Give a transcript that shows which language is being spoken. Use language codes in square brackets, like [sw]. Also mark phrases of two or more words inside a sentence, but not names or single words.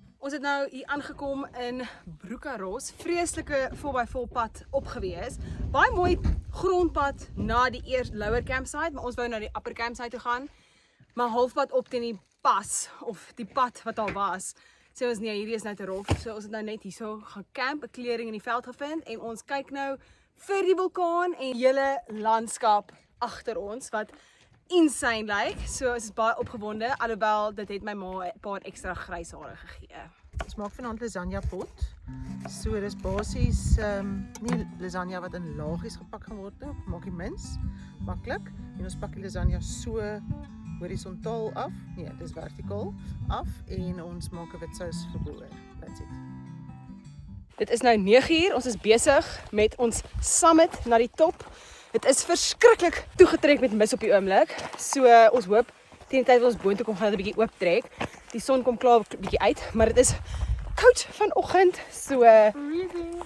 [af] Ons het nou hier aangekom in Broekaros, vreeslike 4x4 pad op gewees. Baie mooi grondpad na die eerste [en] lower campsite, [af] maar ons wou na die [en] upper campsite [af] toe gaan. Maar halfpad op teen die pas, of die pad wat al was, sê ons nee, hierdie is nou te rof. So ons het nou net hierso gaan camp, 'n klering in die veld gevind en ons kyk nou vir die vulkaan en die hele landskap agter ons wat insane lyk. So ons is baie opgewonde, alhoewel dit het my ma 'n paar ekstra grys hare gegee. Ons maak vanaand lasagna pot. So dis basies nie lasagna wat in laagies gepak gaan word nie, maak die mins maklik en ons pak die lasagna so horisontaal af, nee, dis vertikaal af en ons maak 'n wit sous verboor. [en] That's it. [af] Dit is nou 9uur, ons is besig met ons summit na die top. Dit is verskriklik toegetrek met mis op die oomblik. So ons hoop teen die tyd wat ons boontoe kom gaan dit 'n bietjie oop trek. Die son kom klaar 'n bietjie uit, maar dit is koud vanoggend, so Freezing.